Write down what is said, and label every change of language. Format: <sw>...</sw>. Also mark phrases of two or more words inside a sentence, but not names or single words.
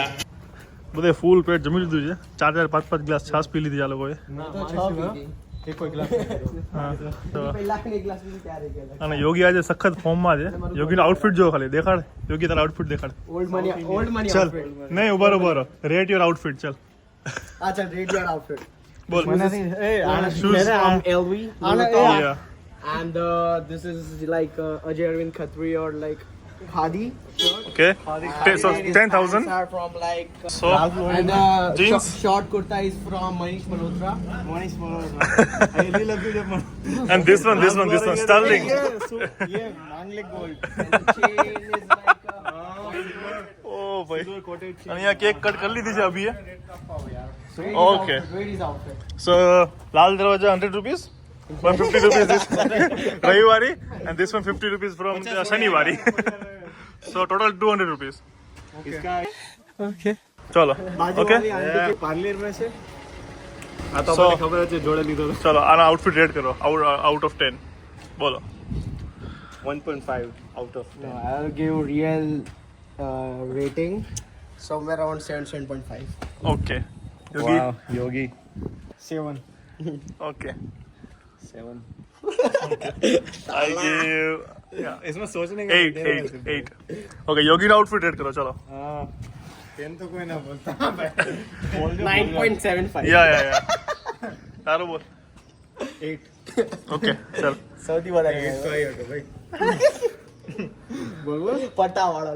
<gu>બધે ફૂલ પેટ જમી લીધું છે. 4-5 ગ્લાસ છાશ પી લીધી આ લોકોએ. હા તો પહેલા એક ગ્લાસ પીધું ત્યારે ગયેલા અને યોગી આજે સખત ફોર્મમાં છે. યોગીનો આઉટફિટ જો ખાલી દેખાડ. યોગી તારા આઉટફિટ દેખાડ.</gu> <en>old money</en> <gu>ચલ આઉટફિટ નહીં ઉભા રહો.</gu> <en>rate your outfit.</en> <gu>ચલ</gu> <en>અચ્છા rate your outfit</en> <gu>બોલ.</gu> <en>shoes from LV Yeah. and this is like Ajay Arvind Khatri or like Khadi Okay. So 10,000. are from like So and jeans. short kurta is from Manish Malhotra. I really love you And this one Sterling. yeah Mangle gold and the chain is like</en> <gu>ઓ ભાઈ અહીંયા</gu> <en>cake cut</en> <gu>કરી લીધી છે અભી.</gu> <en>Okay. Where is outfit So લાલ દરવાજા 100 rupees. 150 rupees this Raviwari and this one 50 rupees from Shaniwari. So total 200 rupees. okay</en> <gu>ચલો ઓકે.</gu> <hi>parlor में से</hi> <gu>આ તો મને ખબર છે જોડે લીધો. ચલો આના આઉટફિટ રેટ કરો</gu> <en>out of</en> <gu>10 બોલો.</gu> <en>1.5 out of 10. no, I'll give real rating somewhere around 7.5</en> <gu>ઓકે યોગી. Yogi. 7 ઓકે 7.</gu> <en>I give</en> <hi>इसमें सोचने 8.</hi> <gu>ઓકે યોગીનો આઉટફિટ રેટ કરો ચલો.</gu> <hi>हाँ 10 तो कोई ना बोलता 9.75</hi> <gu>યા તારું બોલ. 8 ઓકે ચલ. સૌથી વધારે</gu> <hi>तो ही होगा भाई</hi> <gu>બોલ પટા વાળો</gu>